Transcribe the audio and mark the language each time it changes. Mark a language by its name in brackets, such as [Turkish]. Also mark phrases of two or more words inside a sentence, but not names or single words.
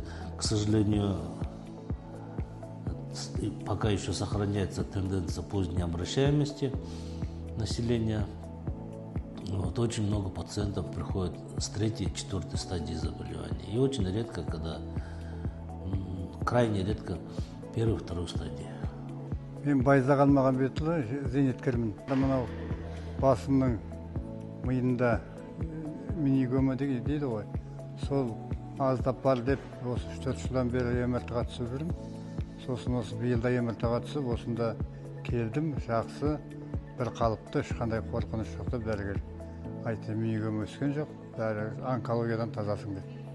[Russian] К сожалению, пока еще сохраняется тенденция поздней обращаемости населения. Вот, очень много пациентов приходят с 3-й, 4-й стадии заболевания. И очень редко, крайне редко 1-й, 2-й стадии. [Kazakh] Мен Байзақ Алмағамбетұлы, зейнеткермін. Мынау басымның миында минигома дейді ғой. Сол аздап бар деп, осы 3-4 жылдан бері МРТ-ға түсіп жүрмін. Сосын осы биылда МРТ-ға түсіп, осында келдім, жақсы, бір қалыпты, ешқандай қорқыныш жоқ деп дәрігер айтты, минигома өскен жоқ, бәрі онкологиядан тазасың деп.